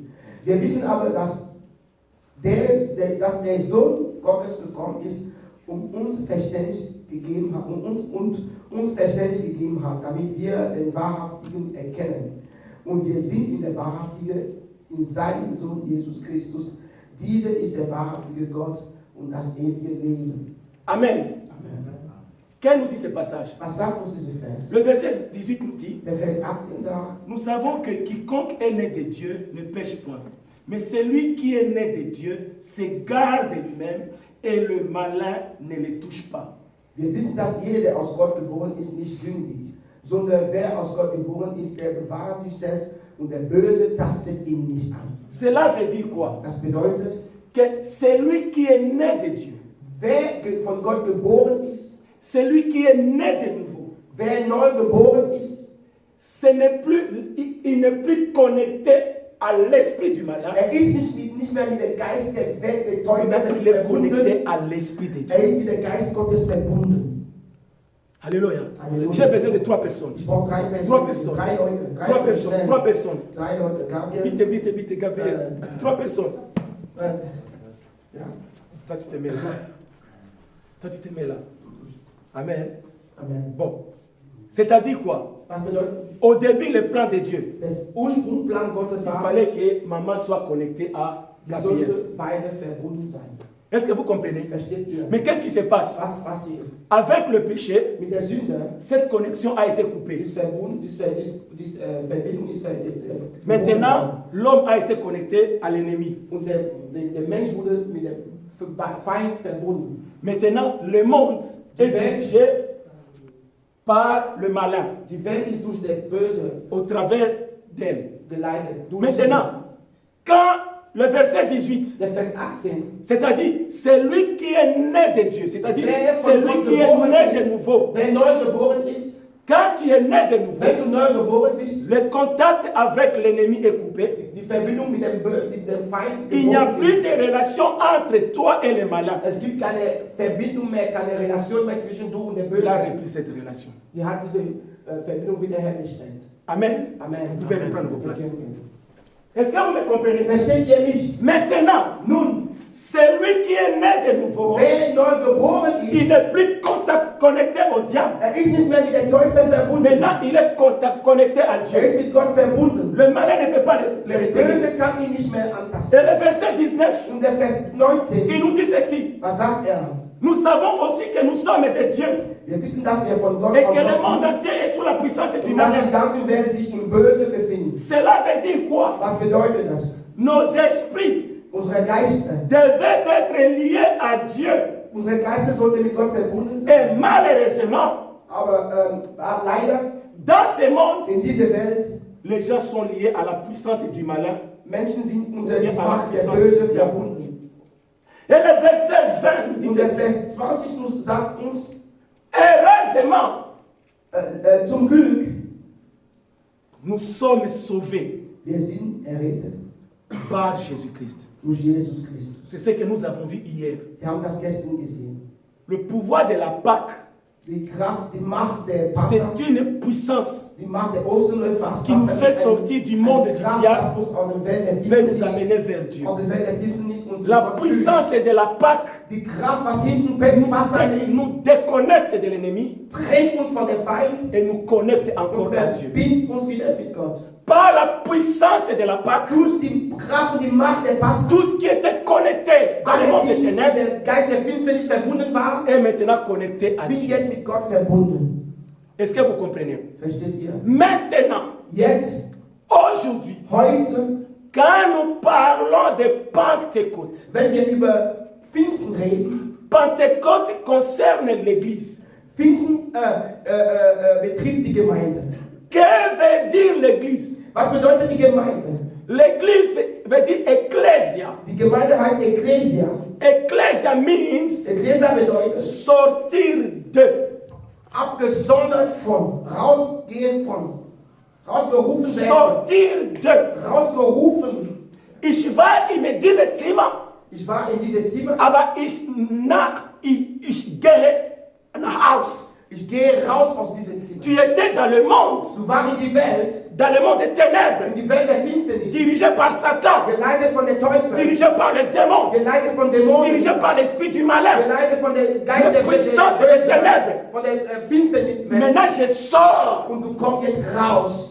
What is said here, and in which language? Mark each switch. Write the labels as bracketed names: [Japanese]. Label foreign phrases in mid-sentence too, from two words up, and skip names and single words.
[German] Wir wissen aber, dass der Sohn Gottes gekommen ist, um uns Verständnis gegeben hat, uns Verständnis gegeben hat, damit wir den Wahrhaftigen erkennen. Und wir sind in der Wahrhaftige, in seinem Sohn Jesus Christus. Dieser ist der wahrhaftige Gott und das ewige Leben. Amen. Amen. [French] Qu'est-ce nous dit ce passage? [German] Was sagt uns dieser Vers? [French] Le verset 18 nous dit, [German] Der Vers 18 sagt, [French] nous savons que quiconque est né de Dieu ne pêche point. Mais celui qui est né de Dieu se garde lui-même et le malin ne le touche pas. [German] wir wissen, dass jeder, der aus Gott geboren ist, nicht sündigt, sondern wer aus Gott geboren ist, der bewahrt sich selbst und der Böse tastet ihn nicht an. [French] Cela veut dire quoi? [German] Das bedeutet, [French] Que celui qui est né de Dieu, [German] wer von Gott geboren ist, [French] celui qui est né de nouveau, [German] wer neu geboren ist, [French] il n'est plus connecté à l'esprit du malin, [German] ist nicht mehr mit dem Geist der Welt, der Teufel [French] mais il est [German] verbunden, [French] connecté à l'esprit de [German] er [French] Dieu. [German] ist mit dem Geist Gottes verbunden. [French] Alléluia. [German] Alléluia. [French] J'ai besoin de 3 personnes. [German] Ich brauche drei 3 Personen, [French] personnes. [German] drei Leute, [French] 3 personnes. 3 personnes. [German] drei Leute, Gabriel, [French] Vite, Gabriel. 3 personnes. [German] ja, [French] Toi, tu te mets là. Toi, tu te mets là. Amen. [German] Amen. [French] Bon. C'est-à-dire quoi? [German] Was bedeutet, [French] Au début, le plan de Dieu, [German] das Ursprungsplan Gottes [French] il [German] war, [French] fallait que maman soit connectée à [German] sie [French] Gabriel. [German] sollte beide verbunden sein. [French] Est-ce que vous comprenez? [German] Versteht ihr? [French] Mais qu'est-ce qui se passe? [German] Was passiert? [French] Avec le péché, [German] Mit der Sünde, [French] cette connexion a été coupée. [German] diese Verbindung ist [French] Maintenant, l'homme a été connecté à l'ennemi. [German] und der Mensch wurde mit dem Feind verbunden. [French] Maintenant, le monde est dirigé par le malin [German] Die Welt ist durch den Böse [French] au travers d'elle. [German] geleitet. Durch [French] Maintenant, quand le verset 18, [German] der Vers 18, [French] c'est-à-dire celui qui est né de Dieu, c'est-à-dire [German] wer von [French] celui [German] Gott [French] qui est [German] geboren [French] né de [German] ist, [French] nouveau, [German] wer neu geboren ist, [French] Quand tu es né de nouveau, [German] Wenn du neu geboren bist, [French] le contact avec l'ennemi est coupé. [German] die Verbindung mit dem Feind [French] Il n'y a [German] gebrochen [French] plus [German] ist. [French] de relation entre toi et le malin. [German] Es gibt keine Verbindung mehr, keine Relation mehr zwischen du und der [French] Il a [German] Böse. [French] repris cette relation. [German] Die hat diese Verbindung wiederhergestellt. [French] Amen. [German] Amen. [French] Vous pouvez reprendre vos places. [German] Okay. [French] Est-ce que vous me comprenez? [German] Versteht ihr mich? [French] Maintenant, [German] Nun, [French] celui qui est né de nouveau, [German] wer neu geboren [French] il [German] ist, [French] n'est plus connecté au diable. [German] ist nicht mehr mit dem Teufel verbunden. [French] Maintenant, il est connecté à Dieu. [German] Ist mit Gott verbunden. [French] Le malin ne peut pas le [German] Der [French] retenir. [German] Böse kann ihn nicht mehr [French] Et [German] antasten. [French] le verset 19, [German] Und der Vers 19, [French] il nous dit ceci. [German] was sagt er? [French] Nous savons aussi que nous sommes de Dieu [German] Wir wissen, dass wir von Gott [French] et [German] aus [French] que le [German] sind [French] monde entier est sous la puissance du [German] und dass die [French] malin. [German] ganze Welt sich im Böse befindet. [French] Cela veut dire quoi? [German] Was bedeutet das? [French] Nos esprits [German] Unsere Geister. [French] devaient être liés à Dieu. [German] Unsere Geister sollten mit Gott verbunden sein. [French] Et malheureusement, [German] Aber leider [French] dans ce monde, [German] in dieser Welt, [French] les gens sont liés à la puissance du malin. [German] Menschen sind unter die Ja, Macht der [French] Puissance [German] Böse [French] du Diable. [German] verbunden. [French] Et le verset 20 nous dit [German] Und der [French] ceci. [German] Vers 20 sagt uns, [French] Heureusement, [German] zum Glück, [French] nous sommes sauvés [German] wir sind errettet [French] par Jésus-Christ. [German] durch Jesus Christus. [French] C'est ce que nous avons vu hier. [German] Wir haben das gestern gesehen. [French] Le pouvoir de la Pâque, [German] Die Kraft, die Macht der Passa, [French] c'est une puissance [German] die Macht der Osterneufast, [French] qui nous fait sortir du monde du diable, [German] uns aus der Welt der [French] veut nous [German] Finsternis, [French] amener vers Dieu. [German] aus der Welt der Finsternis und zu [French] La [German] Gott führt. [French] puissance de la Pâque [German] Die Kraft, was hinten besten Wasser liegt, [French] nous déconnecte de l'ennemi [German] trennt uns von der Feind [French] et nous connecte encore [German] und [French] à Dieu. [German] verbindet uns wieder mit Gott. [French] Par la puissance de la Pâque, [German] Durch die Kraft und die Macht der Passa, [French] tout ce qui était connecté dans le [German] alle, [French] monde [German] die [French] des [German] mit [French] ténèbres [German] der Geist der Finsternis verbunden waren, [French] est maintenant connecté à [German] sind [French] Dieu. [German] jetzt mit Gott verbunden. [French] Est-ce que vous comprenez? [German] Versteht ihr? [French] Maintenant, [German] Jetzt, [French] aujourd'hui, [German] heute, [French] quand nous parlons de Pentecôte, [German] wenn wir über Pfingsten reden, [French] Pentecôte concerne l'Église. [German] Pfingsten betrifft die Gemeinde. [French] Que veut dire l'Église? [German] Was bedeutet die Gemeinde? [French] L'Église veut dire Ecclesia. [German] Die Gemeinde heißt Ecclesia. [English] Ecclesia means [German] Ecclesia bedeutet [French] sortir de, [German] abgesondert von, rausgehen von, rausgerufen werden, [French] sortir de. [German] rausgerufen. Ich war im diesem Zimmer, Ich war in diesem Zimmer, aber ich gehe nach Haus. ich gehe raus aus diesem Zimmer. [French] Tu étais dans le monde, [German] Du warst in die Welt, [French] dans le monde des ténèbres, [German] in die Welt der Finsternis, [French] dirigé par Satan, [German] geleitet von der Teufel, [French] dirigé par le démon, [German] geleitet von Dämonen, [French] dirigé par l'esprit du malin. [German] geleitet von der Geist [French] La [German] der [French] puissance des ténèbres. [German] von der Finsternis. [French] Maintenant, je sors. [German] Und du kommst jetzt raus.